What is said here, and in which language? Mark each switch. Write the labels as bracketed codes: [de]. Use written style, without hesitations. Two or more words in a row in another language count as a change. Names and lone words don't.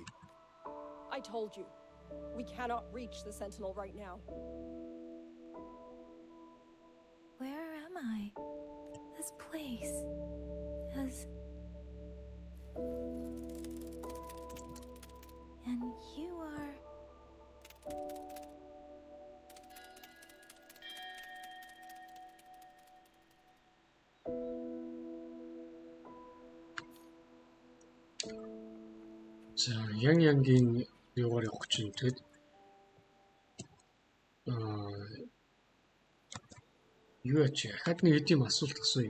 [en] I told you, we cannot reach the Sentinel right now. Where am I? This place has... And you are... [mn] За, Янгийн юугаар явах чинь тэгэд юу ач ахад нэг хэдийн асуулт асууя.